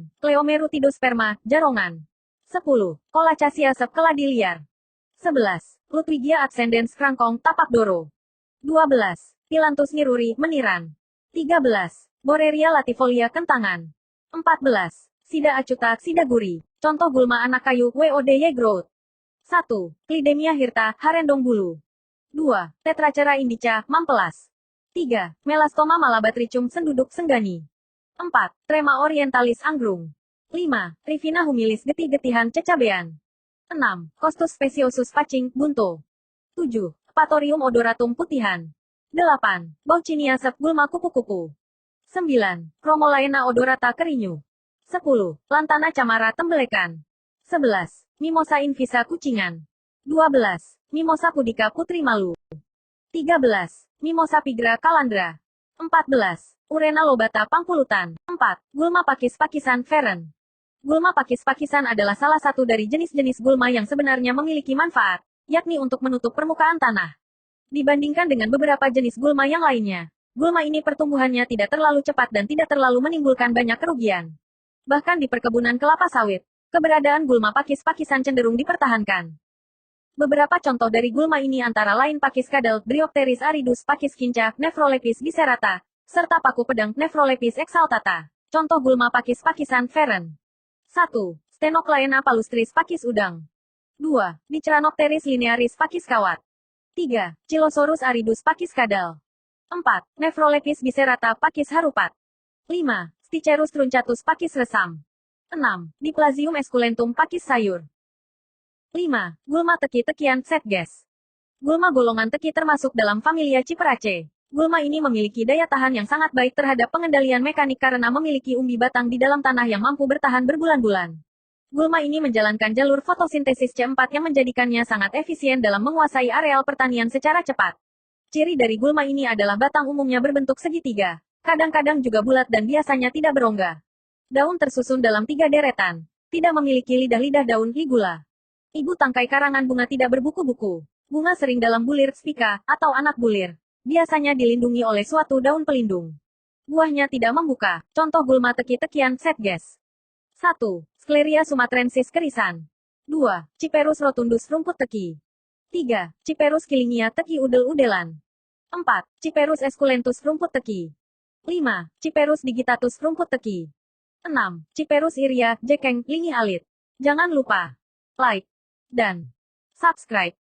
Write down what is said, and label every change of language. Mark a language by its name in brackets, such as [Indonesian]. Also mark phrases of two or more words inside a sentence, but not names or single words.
[Indonesian] Cleomerutidosperma, jarongan. 10. Colacacia sep, keladi liar. 11. Ludwigia ascendens, krangkong, tapak doro. 12. Tilanthus niruri, meniran. 13. Borreria latifolia, kentangan. 14. Sida acuta, sida guri. Contoh gulma anak kayu, [English] Woody growth. [Indonesian] 1. Clidemia hirta, harendong bulu. 2. Tetrachera indica, mampelas. 3. Melastoma malabatricum, senduduk senggani. 4. Trema orientalis anggrung. 5. Rivina humilis, getih-getihan, cecabean. 6. Costus speciosus pacing, bunto. 7. Patorium odoratum putihan. 8. Bauchinia sep, gulma kupu-kupu. 9. Chromolaena odorata kerinyu. 10. Lantana camara tembelekan. 11. Mimosa invisa kucingan. 12. Mimosa pudica putri malu. 13. Mimosa pigra kalandra. 14. Urena lobata pangpulutan. 4. Gulma pakis-pakisan feren. Gulma pakis-pakisan adalah salah satu dari jenis-jenis gulma yang sebenarnya memiliki manfaat, yakni untuk menutup permukaan tanah. Dibandingkan dengan beberapa jenis gulma yang lainnya, gulma ini pertumbuhannya tidak terlalu cepat dan tidak terlalu menimbulkan banyak kerugian. Bahkan di perkebunan kelapa sawit, keberadaan gulma pakis-pakisan cenderung dipertahankan. Beberapa contoh dari gulma ini antara lain pakis kadal, Bryopteris aridus, pakis kinca, Nephrolepis biserata, serta paku pedang, Nephrolepis exaltata. Contoh gulma pakis-pakisan feren. 1. Stenoclaena palustris, pakis udang. 2. Dicranopteris linearis, pakis kawat. 3. Chilosaurus aridus, pakis kadal. 4. Nephrolepis biserata, pakis harupat. 5. Sticherus truncatus, pakis resam. 6. Diplasium esculentum, pakis sayur. 5. Gulma teki-tekian, Setges. Gulma golongan teki termasuk dalam familia Cyperaceae. Gulma ini memiliki daya tahan yang sangat baik terhadap pengendalian mekanik karena memiliki umbi batang di dalam tanah yang mampu bertahan berbulan-bulan. Gulma ini menjalankan jalur fotosintesis C4 yang menjadikannya sangat efisien dalam menguasai areal pertanian secara cepat. Ciri dari gulma ini adalah batang umumnya berbentuk segitiga, kadang-kadang juga bulat dan biasanya tidak berongga. Daun tersusun dalam 3 deretan. Tidak memiliki lidah-lidah daun, ligula. Ibu tangkai karangan bunga tidak berbuku-buku. Bunga sering dalam bulir, spika, atau anak bulir. Biasanya dilindungi oleh suatu daun pelindung. Buahnya tidak membuka. Contoh gulma teki-tekian, Setges. 1. Scleria sumatrensis kerisan. 2. Cyperus rotundus, rumput teki. 3. Cyperus killingia, teki udel-udelan. 4. Cyperus esculentus, rumput teki. 5. Cyperus digitatus, rumput teki. 6. Cyperus iria, jekeng, lingi alit. Jangan lupa like dan subscribe.